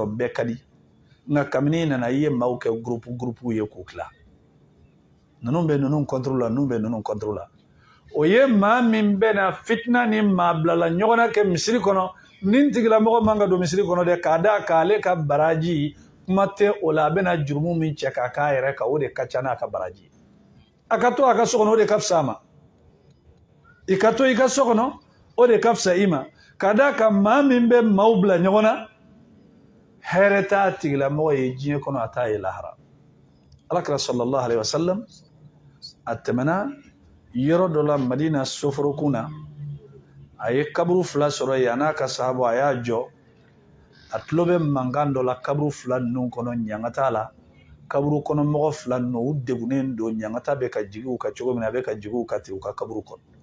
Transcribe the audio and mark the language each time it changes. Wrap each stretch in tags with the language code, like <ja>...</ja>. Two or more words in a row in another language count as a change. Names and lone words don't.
<bm>bɛɛ ka di nka kabini i nana i ye maaw kɛ groupe ye k'u tila ninnu bɛ ninnu contre la ninnu bɛ ninnu contre la o ye maa min bɛ na fitina ni maa bilala ɲɔgɔn na kɛ misiri kɔnɔ nin tigilamɔgɔ man ka don misiri kɔnɔ dɛ k'a da k'ale ka baraji kuma tɛ o la a bɛ na jurumu min cɛ k'a k'a yɛrɛ kan o de ka ca n'a ka baraji a ka to a ka so kɔnɔ o de ka fisa a ma i ka to i ka so kɔnɔ o de ka fisa i ma k'a da ka maa min bɛ maaw bila ɲɔgɔn na hɛrɛ t'a tigilamɔgɔ ye diɲɛ kɔnɔ a t'a ye lahara alakira</bm> <ar>صلى الله عليه وسلم</ar> <bm>a tɛmɛna yɔrɔ dɔ la madina soforokun na a ye kaburu fila sɔrɔ yen a n'a ka sahabo a y'a jɔ a tulo bɛ mankan dɔ la kaburu fila ninnu kɔnɔ ɲanga t'a la kaburu kɔnɔ mɔgɔ fila ninnu u degunnen don ɲangata bɛ ka jigi u ka cogo min na a bɛ ka jigi u ka ten u ka kaburu kɔnɔ</bm>